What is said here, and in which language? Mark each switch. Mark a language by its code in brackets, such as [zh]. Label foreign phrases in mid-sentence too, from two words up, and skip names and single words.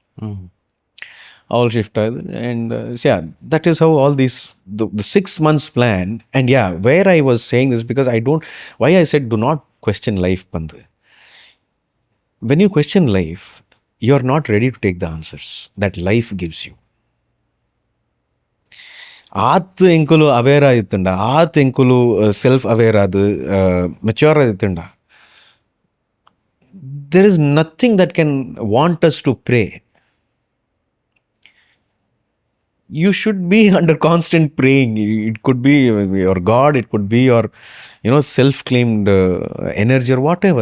[en] All shifted, and yeah, that is how all these the 6 months plan. And yeah, where I was saying this because why I said do not question life, Pandu. When you question life, you're not ready to take the answers that life gives you. [tcy] ಆತ್ ಎಂಕುಲು ಅವೇರ್ ಆಯ್ತುಂಡ, ಆತ್ ಎಂಕುಲು [en] self aware [tcy] ಆದು ಮೆಚ್ಯೂರ್ ಆಯ್ತುಂಡ. [en] There is nothing that can want us to pray. You should be under constant praying. It could be your God, it could be your self-claimed energy or whatever.